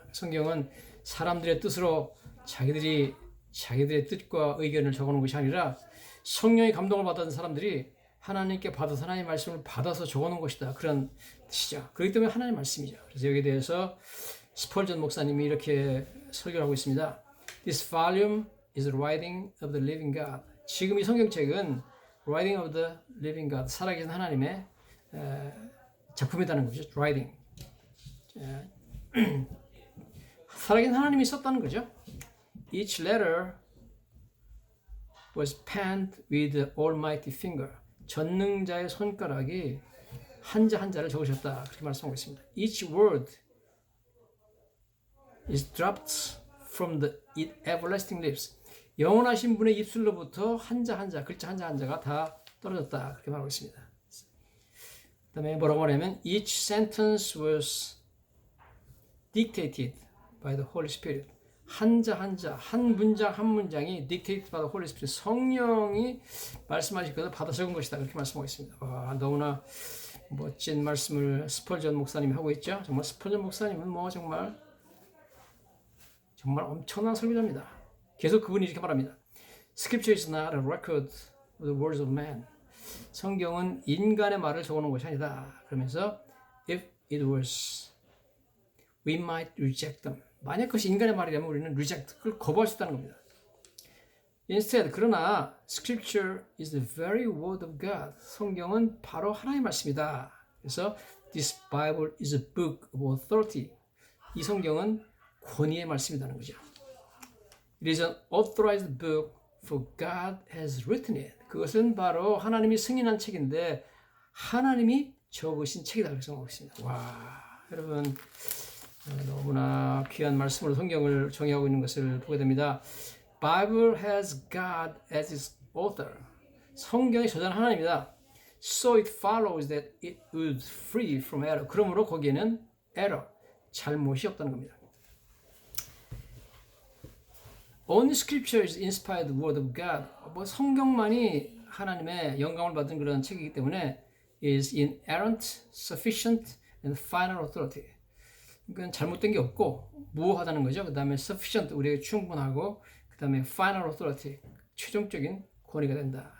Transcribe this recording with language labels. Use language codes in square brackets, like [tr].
[ko] 성경은 사람들의 뜻으로 자기들의 뜻과 의견을 적어놓은 것이 아니라 성령의 감동을 받은 사람들이 하나님께 받아서 하나님의 말씀을 받아서 적어놓은 것이다. 그런 뜻이죠. 그렇기 때문에 하나님의 말씀이죠. 그래서 여기에 대해서 스펄전 목사님이 이렇게 설교를 하고 있습니다. [en] This volume is the writing of the living God. [ko] 지금 이 성경책은 [en] writing of the living God, [ko] 살아계신 하나님의 작품이라는 거죠. [en] writing. [ko] 살아계신 하나님이 썼다는 거죠. [en] Each letter was penned with the almighty finger. [ko] 전능자의 손가락이 한자 한자를 적으셨다. 그렇게 말씀하고 있습니다. [en] Each word is dropped from the everlasting lips. [ko] 영원하신 분의 입술로부터 한자 한자, 글자 한자 한자가 다 떨어졌다. 그렇게 말하고 있습니다. 그 다음에 뭐라고 하냐면 [en] each sentence was dictated by the Holy Spirit. [ko] 한자 한자, 한 문장 한 문장이 [en] dictated by the Holy Spirit. [ko] 성령이 말씀하실 것을 받아 적은 것이다. 그렇게 말씀하고 있습니다. 너무나 멋진 말씀을 스펄전 목사님이 하고 있죠. 정말 스펄전 목사님은 뭐 정말 엄청난 설교자입니다. 계속 그분이 이렇게 말합니다. [en] Scripture is not a record of the words of man. [ko] 성경은 인간의 말을 적어놓은 것이 아니다. 그러면서 [en] if it was, we might reject them. [ko] 만약 그것이 인간의 말이라면 우리는 reject, 그걸 거부할 수 있다는 겁니다. [en] Instead, [ko] 그러나 [en] Scripture is the very word of God. [ko] 성경은 바로 하나님의 말씀이다. 그래서 [en] this Bible is a book of authority. [ko] 이 성경은 권위의 말씀이라는 거죠. [en] It is an authorized book for God has written it. [ko] 그것은 바로 하나님이 승인한 책인데 하나님이 적으신 책이다 그렇게 생각하고 있습니다. 와, 여러분 너무나 귀한 말씀으로 성경을 정의하고 있는 것을 보게 됩니다. [en] Bible has God as its author. [ko] 성경의 저자는 하나님이다. [en] So it follows that it would free from error. [ko] 그러므로 거기에는 error, 잘못이 없다는 겁니다. [en] Only Scripture is inspired word of God. [ko] 뭐 성경만이 하나님의 영감을 받은 그런 책이기 때문에 [en] is inerrant, sufficient, and final authority. [ko] 그건 잘못된 게 없고 무효하다는 거죠. 그 다음에 sufficient, 우리에게 충분하고 그 다음에 final authority, 최종적인 권위가 된다.